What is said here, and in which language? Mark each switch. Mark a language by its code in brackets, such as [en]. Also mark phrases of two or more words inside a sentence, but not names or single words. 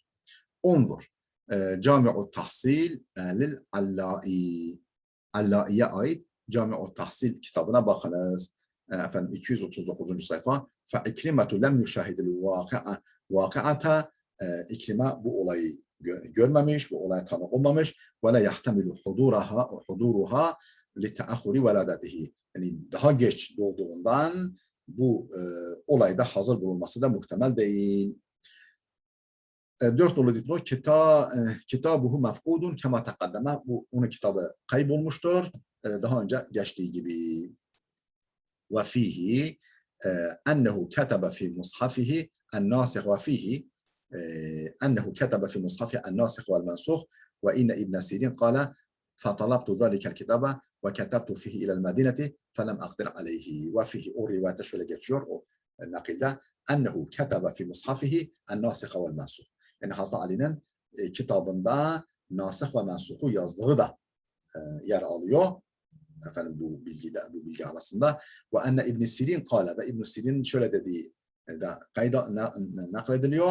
[ar] انظر. جامع التحصيل للعلائي. [tr] Allai'ye ait Cami'u tahsil kitabına bakınız. 239. sayfa. [ar] فعكرمة لم يشاهد الواقعة. [tr] İkrime bu olayı görmemiş, bu olaya tanık olmamış. [ar] ولا يحتمل حضورها لتأخر ولادته. [tr] Yani daha geç doğduğundan bu olayda hazır bulunması da muhtemel değil. 4 nolu dipnot [ar] كتابه مفقود كما تقدم. [tr] Bu onun kitabı kaybolmuştur. Daha önce geçtiği gibi. [ar] وفيه أنه كتب في مصحفه الناسخ وفيه أنه كتب في مصحفه الناسخ والمنسوخ وإن ابن سيرين قال فطلبت ذلك الكتاب وكتبت فيه إلى المدينة فلم أقدر عليه. وفيه [tr] o rivayette şöyle geçiyor o nakilde [ar] أنه كتب في مصحفه الناسخ والمنسوخ. [tr] Yani Hazreti Ali'nin kitabında nasih ve mensuhu yazdığı da yer alıyor. Bu bilgi arasında. [ar] وأن ابن سيرين قال, [tr] ve İbn Sirin şöyle dediği de kayda naklediliyor.